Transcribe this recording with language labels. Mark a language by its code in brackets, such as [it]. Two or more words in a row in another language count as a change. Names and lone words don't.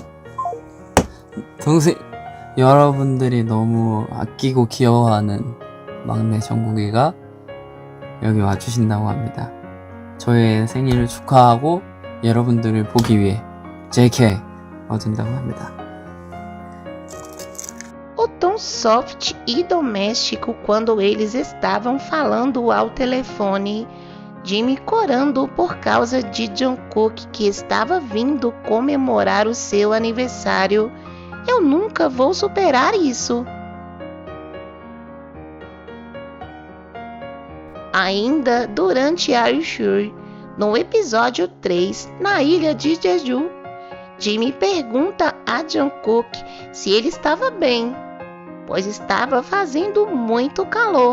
[ko] 여러분들이 너무 아끼고 귀여워하는 막내 정국이가 여기 와주신다고 합니다. 저의 생일을 축하하고 여러분들을 보기 위해 JK 와준다고 합니다. [pt] O tom soft e doméstico quando eles estavam falando ao telefone, Jimmy corando por causa de Jungkook que estava vindo comemorar o seu aniversário. Eu nunca vou superar isso. Ainda durante a Ushur, no episódio 3, na ilha de Jeju, Jimmy pergunta a Jungkook se ele estava bem, pois estava fazendo muito calor.